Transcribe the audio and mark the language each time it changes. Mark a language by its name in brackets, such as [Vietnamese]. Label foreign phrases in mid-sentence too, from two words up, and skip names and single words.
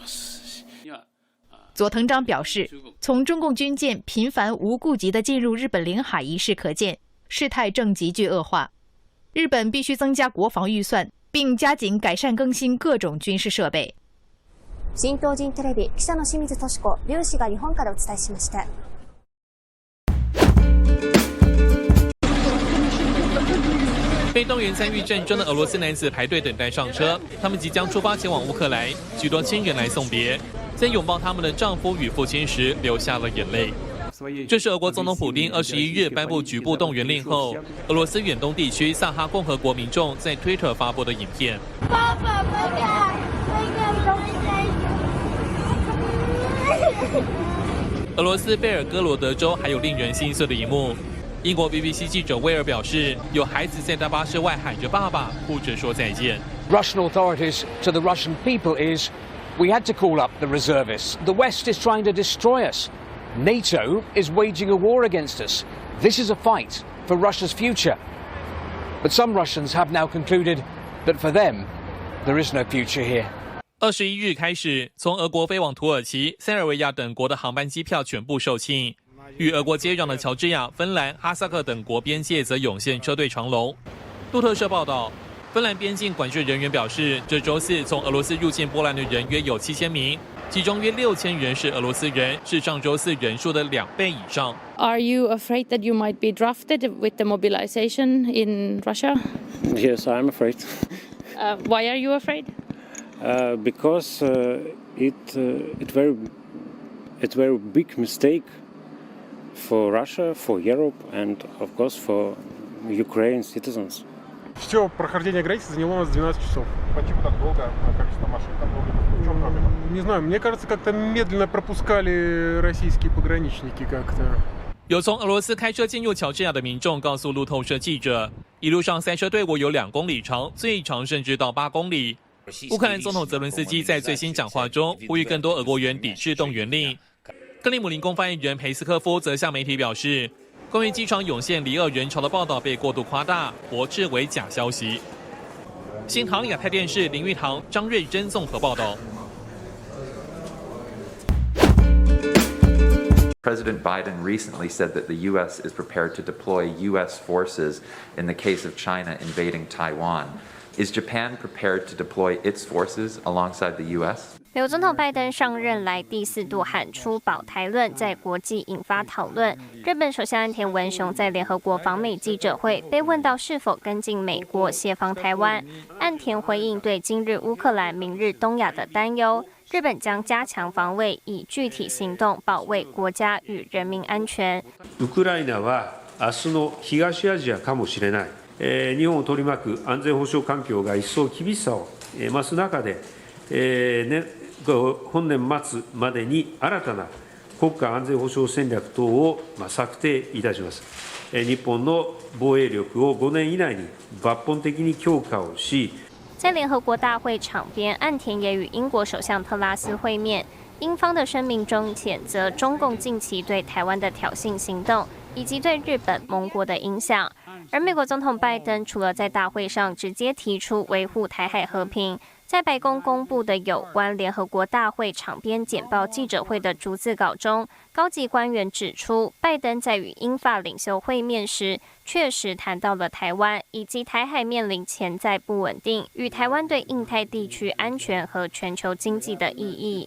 [Chinese] 佐藤章表示，从中共军舰频繁无顾忌地进入日本领海一事可见，事态正急剧恶化。日本必须增加国防预算，并加紧改善更新各种军事设备。 [Japanese] 新東京テレビ記者の清水敏子、粒子が日本からお伝えしました。 [Chinese] 被动员参与战争的俄罗斯男子排队等待上车，他们即将出发前往乌克兰，许多亲人来送别，在拥抱他们的丈夫与父亲时流下了眼泪。这是俄国总统普丁21日颁布局部动员令后，俄罗斯远东地区萨哈共和国民众在推特发布的影片。俄罗斯贝尔哥罗德州还有令人心碎的一幕。英国 BBC 记者威尔表示，有孩子在大巴士外喊着爸爸，哭着说再见。 [English] Russian authorities to the Russian people is, we had to call up the reservists. The West is trying to destroy us. NATO is waging a war against us. This is a fight for Russia's future. But some Russians have now concluded that for them, there is no future here. 21 日开始，从俄国飞往土耳其、塞尔维亚等国的航班机票全部售罄。与俄国接壤的乔治亚、芬兰、哈萨克等国边界则涌现车队长龙。路透社报道，芬兰边境管制人员表示，这周4从俄罗斯入境波兰的人约有7000名，其中约6000人是俄罗斯人，是上周4人数的2倍以上。 Are you afraid that you might be drafted with the mobilization in Russia? Yes, I'm afraid. Why are you afraid? Because it's very big mistake for Russia, for Europe, and of course for Ukraine citizens. [Russian] Все прохождение границы заняло у нас 12 часов. Почему так долго? Количество машин там долго? В чем проблема? Не знаю, мне кажется, как-то медленно пропускали российские пограничники как-то. [Chinese] 有从俄罗斯开车进入乔治亚的民众告诉路透社记者，一路上塞车队伍有2公里长，最长甚至到8公里。乌克兰总统泽伦斯基在最新讲话中呼吁更多俄国人抵制动员令。克里姆林宫发言人佩斯科夫则向媒体表示，关于机场涌现离俄人潮的报道被过度夸大，驳斥为假消息。新唐亚太电视林玉堂、张瑞珍综合报道。 [English] President Biden recently said that the U.S. is prepared to deploy U.S. forces in the case of China invading Taiwan. Is Japan prepared to deploy its forces alongside the U.S.? [Chinese] 美国总统拜登上任来第4度喊出保台论，在国际引发讨论。日本首相岸田文雄在联合国访美记者会被问到是否跟进美国协防台湾，岸田回应对今日乌克兰、明日东亚的担忧。日本将加強防衛，以具體行動保衛國家與人民安全。 [Japanese] ウクライナは明日の東アジアかもしれない、日本を取り巻く安全保障環境が一層厳しさを増す中で、本年末までに新たな国家安全保障戦略等を策定いたします。日本の防衛力を5年以内に抜本的に強化をし。 [Chinese] 在联合国大会场边，岸田也与英国首相特拉斯会面。英方的声明中谴责中共近期对台湾的挑衅行动，以及对日本盟国的影响。而美国总统拜登除了在大会上直接提出维护台海和平，在白宫公布的有关联合国大会场边简报记者会的逐字稿中，高级官员指出，拜登在与英法领袖会面时，确实谈到了台湾以及台海面临潜在不稳定与台湾对印太地区安全和全球经济的意义。